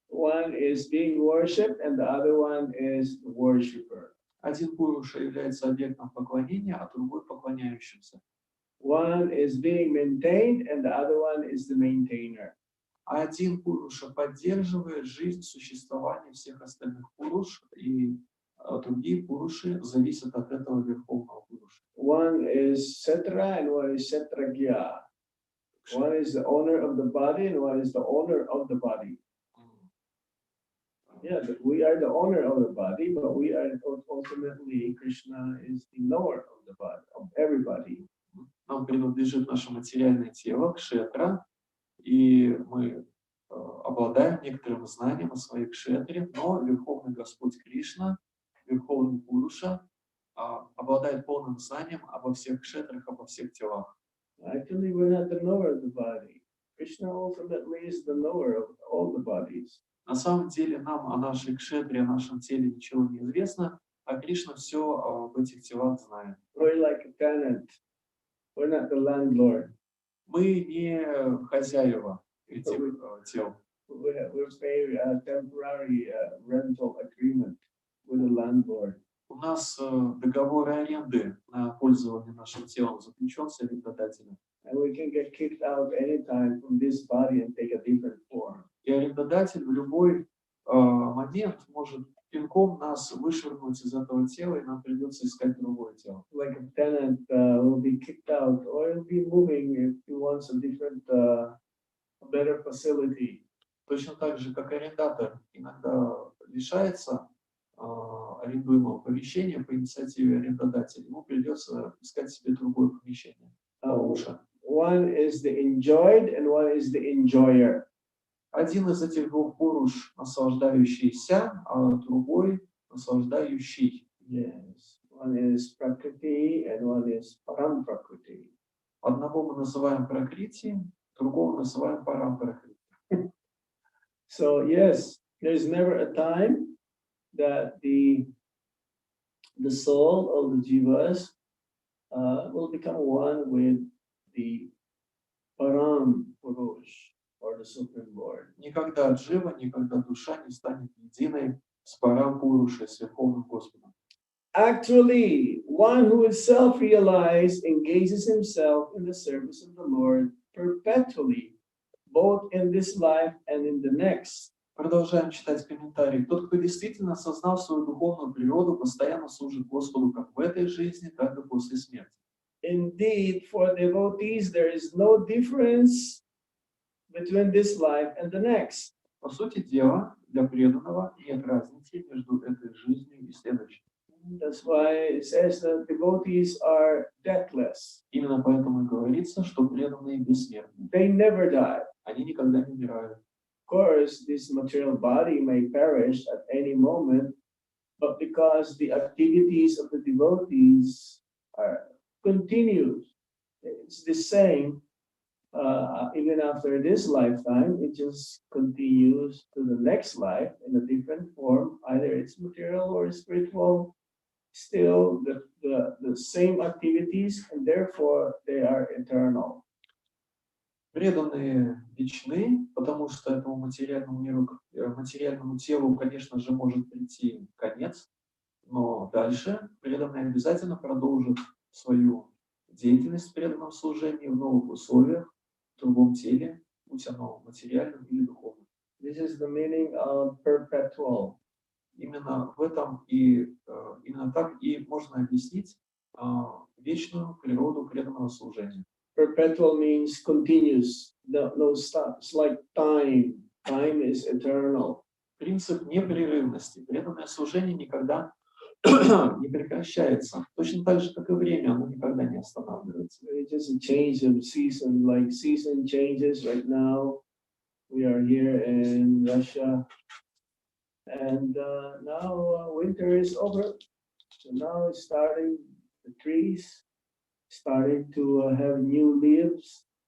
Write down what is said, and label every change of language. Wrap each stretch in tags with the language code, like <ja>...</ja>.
<en>One is being worshipped and the other one is the worshipper.</en> <ru>Один Пуруша является объектом поклонения, а другой поклоняющимся.</ru> <en>One is being maintained and the other one is the maintainer.</en> <ru>Один Пуруша поддерживает жизнь, существование всех остальных Пуруш, и другие Пуруши зависят от этого Верховного Пуруша.</ru> <en>One is Setra and one is Setragya. One is the owner of the body and one is the owner of the body. Yeah, we are the owner of the body, but we are ultimately, Krishna is the knower of the body, of everybody.</en> <ru>Нам принадлежит наше материальное тело, кшетра, и мы обладаем некоторым знанием о своей кшетре, но Верховный Господь Кришна, Верховный Пуруша, обладает полным знанием обо всех кшетрах, обо всех телах.</ru> <en>Actually, we're not the knower of the body. Krishna ultimately is the knower of all the bodies.</en> <ru>На самом деле нам о нашей кшетре, о нашем теле ничего не известно, а Кришна все об этих телах знает.</ru> <en>We're like a tenant. We're not the landlord.</en> <ru>Мы не хозяева этих тел.</ru> <en>We're paying a temporary rental agreement with the landlord.</en> <ru>У нас договор аренды на пользование нашим телом заключен с арендодателем.</ru> <en>And we can get kicked out anytime from this body and take a different form.</en> <ru>И арендодатель в любой момент может пинком нас вышвырнуть из этого тела, и нам придется искать другое тело.</ru> <en>Like a tenant will be kicked out or will be moving if he wants a different, a better facility.</en> <ru>Точно так же, как арендатор иногда лишается арендуемого помещения по инициативе арендодателя, ему придется искать себе другое помещение получше.</ru> <en>One is the enjoyed and one is the enjoyer.</en> <ru>Один из этих двух пуруш наслаждающийся, а другой наслаждающий.</ru> <en>Yes, one is prakriti and one is param prakriti.</en> <ru>Одного мы называем пракрити, другого называем парам пракрити.</ru> <en>So yes, there's never a time that the soul of the jivas will become one with the param purush or the supreme lord.</en> <ru>Никогда джива, никогда душа не станет единой с парам пурушей, с Верховным Господом.</ru> <en>Actually, one who is self-realized engages himself in the service of the Lord perpetually, both in this life and in the next.</en> <ru>Продолжаем читать комментарии. Тот, кто действительно осознал свою духовную природу, постоянно служит Господу как в этой жизни, так и после смерти.</ru> <en>Indeed, for devotees, there is no difference between this life and the next.</en> <ru>По сути дела, для преданного нет разницы между этой жизнью и следующей.</ru> <en>That's why it says that devotees are deathless.</en> <ru>Именно поэтому и говорится, что преданные бессмертны.</ru> <en>They never die.</en> <ru>Они никогда не умирают.</ru> <en>Of course, this material body may perish at any moment, but because the activities of the devotees are continued, it's the same. Even after this lifetime, it just continues to the next life in a different form. Either it's material or spiritual. Still the same activities, and therefore they are eternal.</en> <ru>Преданные вечны, потому что этому материальному миру, материальному телу, конечно же, может прийти конец, но дальше преданные обязательно продолжат свою деятельность в преданном служении в новых условиях, в другом теле, будь оно материальным или духовным.</ru> <en>This is the meaning of perpetual.</en> <ru>Именно в этом и именно так и можно объяснить вечную природу преданного служения.</ru> <en>Perpetual means continuous, no stop. It's like time. Time is eternal.</en> <ru>Принцип непрерывности. Преданное служение никогда не прекращается. Точно так же, как и время, оно никогда не останавливается.</ru> <en>It's just a change of season, like season changes. Right now, we are here in Russia, and now winter is over. So now it's starting, the trees starting to have new leaves.</en>